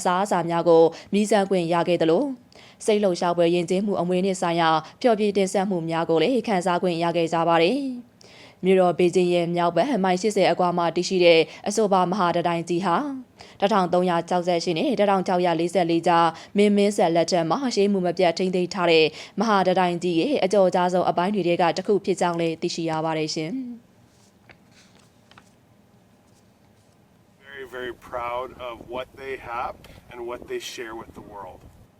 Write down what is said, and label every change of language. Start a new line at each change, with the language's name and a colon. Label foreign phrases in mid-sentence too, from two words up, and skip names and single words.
Burmese: စားအစာများကိုမြည်ဆန်းခွင့်ရခဲ့သလိုစိတ်လှုပ်ရှားပွဲယဉ်ကျေးမှုအမွေအနှစ်ဆိုင်ရာဖျော်ဖြေတင်ဆက်မှုများကိုလည်းခန်းစားခွင့်ရခဲ့ကြပါတယ်။မြို့တော်ဘေကျင်းရဲ့မြောက်ဘက်မိုင်80အကွာမှာတည်ရှိတဲ့အဆိုပါမဟာတတိုင်းကြီးဟာ1368နဲ့1644ကြားမင်းဆက်လက်ထက်မှာရှေးမှုမပြတ်ထိန်းသိမ်းထားတဲ့မဟာတတိုင်းကြီးရဲ့အကျော်ကြားဆုံးအပိုင်းတွေကတစ်ခုဖြစ်ကြောင်းလည်းသိရှိရပါတယ်ရှင်။
English: Very proud of what they have and what they share with the world.